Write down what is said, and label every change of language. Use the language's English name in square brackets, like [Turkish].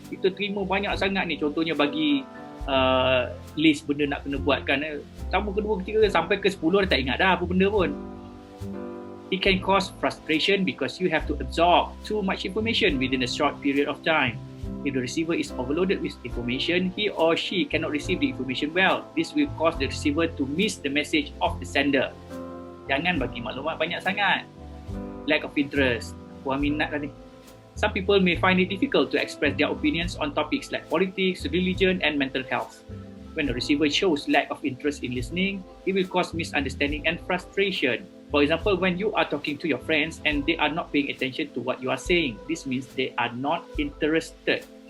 [Malay] Kita terima banyak sangat ni, contohnya bagi list benda nak kena buatkan, tambah kedua ketiga sampai ke 10 dah tak ingat dah apa benda pun. [English] It can cause frustration because you have to absorb too much information within a short period of time. If the receiver is overloaded with information, he or she cannot receive the information well. This will cause the receiver to miss the message of the sender. [Malay] Jangan bagi maklumat banyak sangat. [English] Lack of interest. [Malay] Kurang minat lah ni. [English] Some people may find it difficult to express their opinions on topics like politics, religion and mental health. When the receiver shows lack of interest in listening, it will cause misunderstanding and frustration. For example, when you are talking to your friends and they are not paying attention to what you are saying, this means they are not interested.